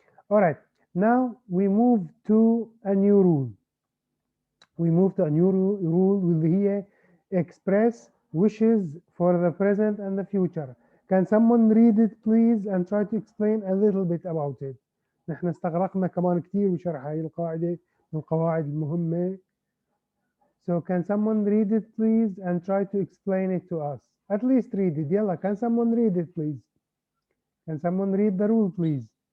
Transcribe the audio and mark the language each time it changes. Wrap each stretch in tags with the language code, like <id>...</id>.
<en>All right, now we move to a new rule. We move to a new rule</en> <ar>واللي هي</ar> <en>express wishes for the present and the future. Can someone read it please and try to explain a little bit about it.</en> <ar>نحن استغرقنا كمان كتير بشرح هاي القاعدة من القواعد المهمة.</ar> <en>So can someone read it please and try to explain it to us. At least read it. يلا, can someone read it please? Can someone read the rule please?</en>